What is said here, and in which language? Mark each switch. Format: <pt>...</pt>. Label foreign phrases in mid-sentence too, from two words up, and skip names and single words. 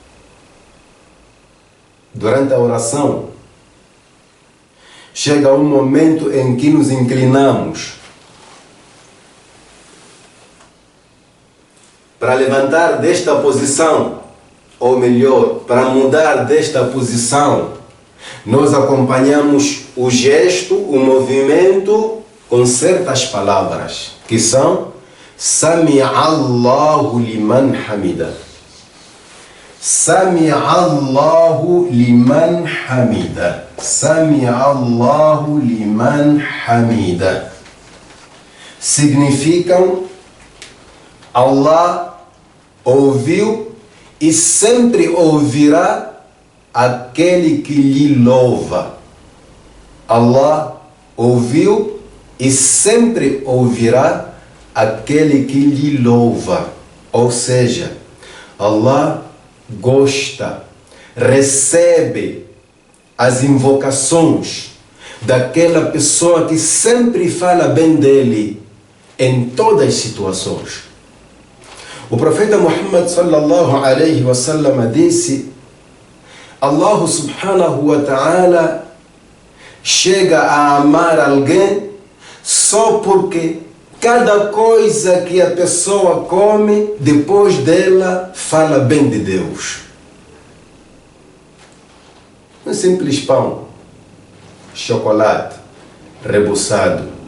<pt>Durante a oração, chega um momento em que nos inclinamos para levantar desta posição, ou melhor, para mudar desta posição. Nós acompanhamos o gesto, o movimento com certas palavras, que são</pt> <ar>سمع الله لمن حمده. سمع الله لمن حمده. سمع الله لمن حمده.</ar> <pt>Significam Allah ouviu e sempre ouvirá aquele que lhe louva. Allah ouviu e sempre ouvirá aquele que lhe louva. Ou seja, Allah gosta, recebe as invocações daquela pessoa que sempre fala bem dele em todas as situações. O profeta Muhammad</pt> <ar>صلى الله عليه وسلم</ar> <pt>disse:</pt> <ar>الله سبحانه وتعالى</ar> <pt>chega a amar alguém só porque cada coisa que a pessoa come, depois dela, fala bem de Deus. Um simples pão, chocolate, rebuçado.</pt>